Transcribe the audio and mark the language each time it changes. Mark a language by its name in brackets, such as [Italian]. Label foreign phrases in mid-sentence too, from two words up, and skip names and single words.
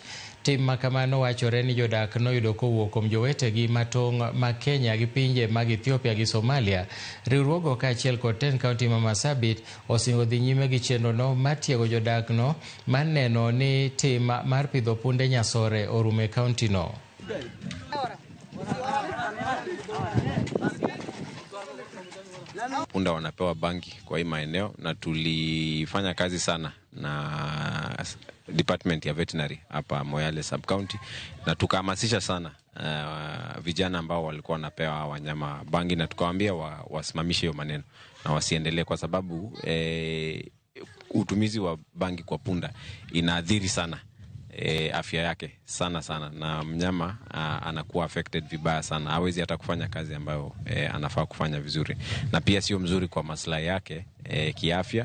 [Luo (Kenya and Tanzania)] Tim makamano wachore ni jodak noyudo kowuok kuom jowetegi matong' ma Kenya gi pinje mag Ethiopia gi Somalia. Riwruogo kaachiel kod 10 kaunti ma Marsabit osingo dhi nyime gi chenro no matiego jodak no maneno ni tim mar pidho punde nyasore orumo e kaunti no. [Swahili] Punda wanapewa bangi kwa hii maeneo na tulifanya kazi sana na department ya veterinary hapa Moyale sub county na tukahamasisha sana vijana ambao walikuwa wanapewa wanyama bangi na tukawaambia wasimamishe hiyo maneno na wasiendelee kwa sababu utumizi wa bangi kwa punda inaathiri sana afya yake sana na mnyama anakuwa affected vibaya sana, hawezi hata kufanya kazi ambayo anafaa kufanya vizuri, na pia sio mzuri kwa maslahi yake kiafya.